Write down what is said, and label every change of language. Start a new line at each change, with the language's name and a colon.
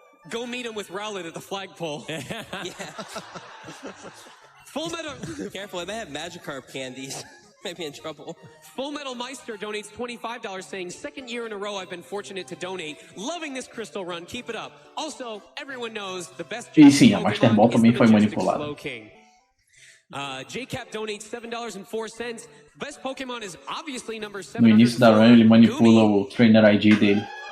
English: Go meet him with Rowlet at the flagpole. Yeah. Full Metal. Careful, I may have Magikarp candies. Might be in trouble. Full Metal Meister donates $25 saying, second year in a row I've been fortunate to donate. Loving this crystal run. Keep it up. Also, everyone knows the best
Portuguese: E sim, a Master Ball também foi manipulada.
English: JCap donates $7.04. Best Pokémon is obviously number 7.
Portuguese: No início da run ele manipula o Trainer ID dele.